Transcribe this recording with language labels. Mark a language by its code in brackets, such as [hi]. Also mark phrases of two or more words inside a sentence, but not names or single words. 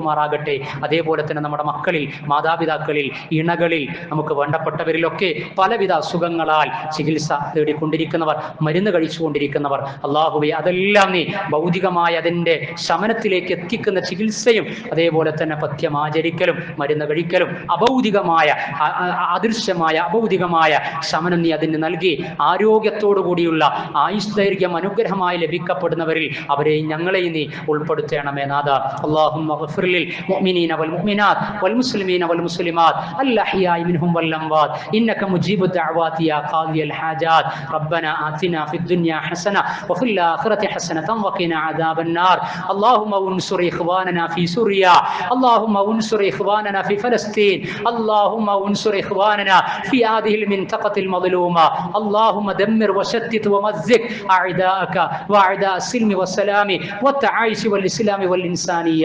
[ml] അതേപോലെ തന്നെ നമ്മുടെ മക്കളിൽ, മാതാപിതാക്കളിൽ, ഇണകളിൽ നമുക്ക് വേണ്ട മരണപ്പെട്ടവരിലൊക്കെ പലവിധ അസുഖങ്ങളാൽ ചികിത്സ തേടിക്കൊണ്ടിരിക്കുന്നവർ, മരുന്ന് കഴിച്ചുകൊണ്ടിരിക്കുന്നവർ, അള്ളാഹുവേ അതെല്ലാം നീ ഭൗതികമായ അതിൻ്റെ ശമനത്തിലേക്ക് എത്തിക്കുന്ന ചികിത്സയും അതേപോലെ തന്നെ പഥ്യമാചരിക്കലും മരുന്ന് കഴിക്കലും അഭൗതികമായ അദൃശ്യമായ അഭൗതികമായ ശമനം നീ അതിന് നൽകി ആരോഗ്യത്തോടു കൂടിയുള്ള ആയുഷ്ദൈർഘ്യം അനുഗ്രഹമായി ലഭിക്കപ്പെടുന്നവരിൽ അവരെയും ഞങ്ങളെയും നീ ഉൾപ്പെടുത്തണമേ നാഥ. [ar] اللهم اغفر للمؤمنين والمؤمنات والمسلمين والمسلمات الأحياء منهم والأموات إنك مجيب الدعوات يا قاضي الحاجات. ربنا آتنا في الدنيا حسنة وفي الآخرة حسنة وقنا عذاب النار. اللهم انصر إخواننا في سوريا، اللهم انصر إخواننا في فلسطين، اللهم انصر إخواننا في هذه المنطقة المظلومة. اللهم دمر وشتت ومزق أعداءك وأعداء السلم والسلام والتعايش والإسلام والإنسانية.